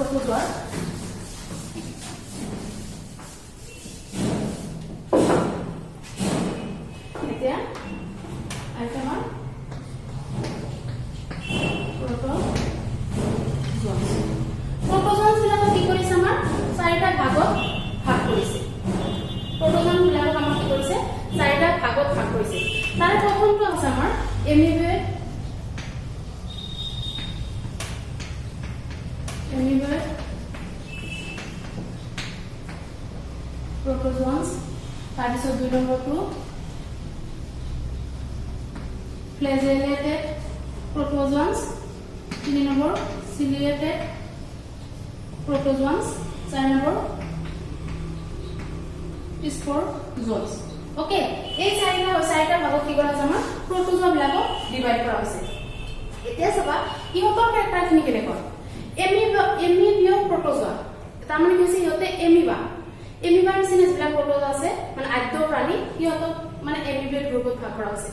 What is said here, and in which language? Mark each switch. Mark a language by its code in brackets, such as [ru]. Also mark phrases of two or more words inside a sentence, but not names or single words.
[as] এতিয়া আইটেমৰ প্ৰটোজোৱা বিলাকক কি কৰিছে আমাৰ চাৰিটা ভাগত ভাগ কৰিছে প্ৰটোজোৱা বিলাকক আমাক কি কৰিছে চাৰিটা ভাগত ভাগ কৰিছে তাৰে প্ৰথমটো আছে আমাৰ এমিবেট [en] protozoans [as] তাৰপিছত দুই নম্বৰটো [en] flagellated protozoans, 3 number ciliated protozoans, 4 number sporozoans. [as] ওকে, এই চাৰিটা ভাগত কি কৰা আছে আমাৰ protozoa বিলাকক ডিভাইড কৰা হৈছে। এতিয়া চাবা ইহঁতৰ কেৰেক্টাৰখিনি কেনেকুৱা। এমিবিও protozoa, তাৰমানে কি হৈছে ইহঁতে এমিবাৰ নিচিনা যিবিলাক protozoa আছে মানে আদ্য প্ৰাণী ইহঁতক মানে এমিবিয়েট গ্ৰুপত ভাগ কৰা হৈছে।